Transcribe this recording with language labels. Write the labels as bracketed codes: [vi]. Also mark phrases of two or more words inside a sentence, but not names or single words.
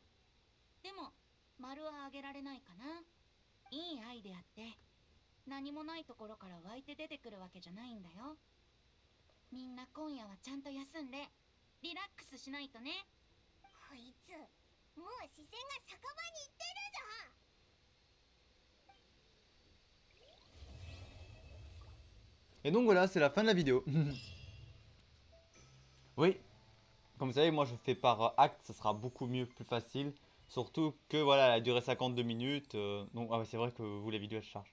[ja] でも丸はあげられないかな。いいアイデアって何もないところから湧いて出てくるわけじゃないんだよ。みんな今夜はちゃんと休んでリラックスしないとね。こいつもう視線が酒場に行ってるぞ。 [fr] Et donc voilà, c'est la fin de la vidéo. Oui, comme vous savez, moi je fais par acte, ça sera beaucoup mieux, plus facile. Surtout que voilà, elle a duré 52 minutes. Donc ah ouais, c'est vrai que vous, la vidéo elle charge.